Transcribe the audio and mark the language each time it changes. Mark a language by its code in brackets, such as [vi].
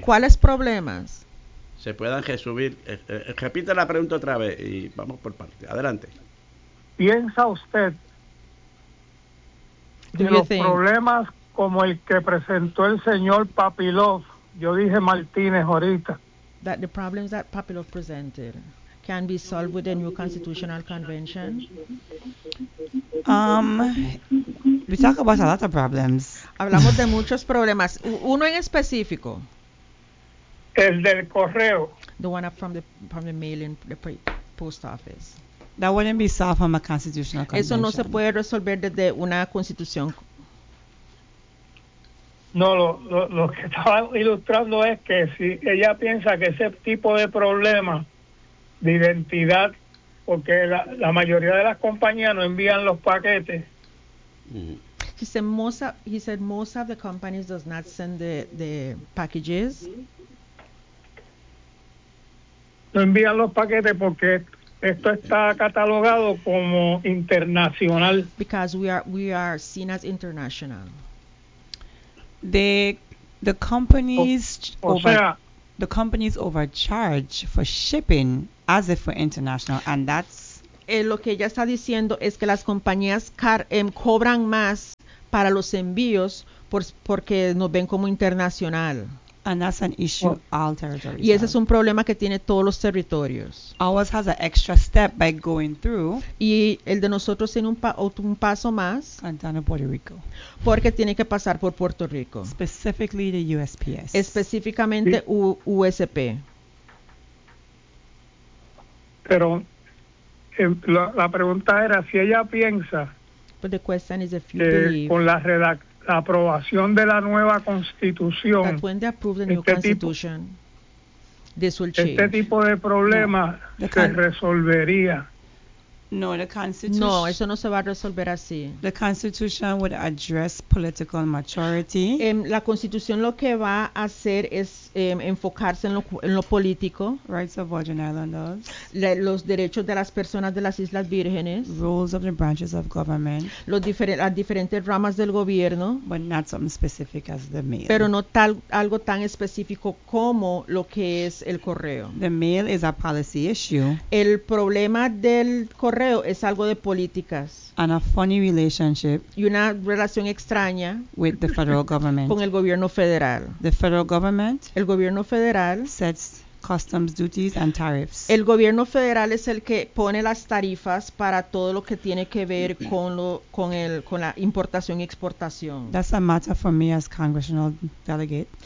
[es] ¿cuáles problemas? Se puedan resumir. Repite la pregunta otra vez y vamos por parte. Adelante. ¿Piensa usted que los problemas como el que presentó el señor Papilov, yo dije Martínez ahorita, [en] that the problems that Papilov presented can be solved with a new constitutional convention? We talk about a lot of problems. [es] Hablamos de muchos problemas. Uno en específico. El del correo. [en] The one up from the mail in the post office. That wouldn't be solved from a constitutional convention. [es] Eso no se puede resolver desde una constitución. No, lo que estaba ilustrando es que si ella piensa que ese tipo de problema de identidad, porque la mayoría de las compañías no envían los paquetes. Mm-hmm. [en] He said most of the companies does not send the packages. [es] No envían los paquetes porque esto está catalogado como internacional. [en] Because we are seen as international. The companies overcharge overcharge for shipping as if we're international, and that's [es] lo que ella está diciendo es que las compañías cobran más para los envíos porque nos ven como internacional. [en] And that's an issue all territories. [es] Y ese es un problema que tiene todos los territorios. [en] Ours has an extra step by going through. [es] Y el de nosotros tiene un paso más. [en] And down to Puerto Rico. [es] Porque tiene que pasar por Puerto Rico. [en] Specifically the USPS. [es] Específicamente USP. Pero la pregunta era si ella piensa. [en] But the question is if you believe. [es] Con la aprobación de la nueva constitución. [en] That when they approve the new constitution, this will change. [es] Este tipo de problema se resolvería. [en] No, the constitution. [es] No, eso no se va a resolver así. [en] The constitution would address political maturity. [es] La constitución lo que va a hacer es enfocarse en lo político. [en] Rights of Virgin Islanders. [es] Los derechos de las personas de las Islas Vírgenes. [en] Rules of the branches of government. [es] Las diferentes ramas del gobierno. [en] But not something specific as the mail. [es] Pero no algo tan específico como lo que es el correo. [en] The mail is a policy issue. [es] El problema del correo es algo de políticas. [en] And a funny relationship. [es] Y una relación extraña. [en] With the federal government. [es] Con el gobierno federal. [en] The federal government. [es] El gobierno federal. [en] Sets customs duties and tariffs. [es] El gobierno federal es el que pone las tarifas para todo lo que tiene que ver con la importación y exportación. [en] That's a matter for me as congressional delegate.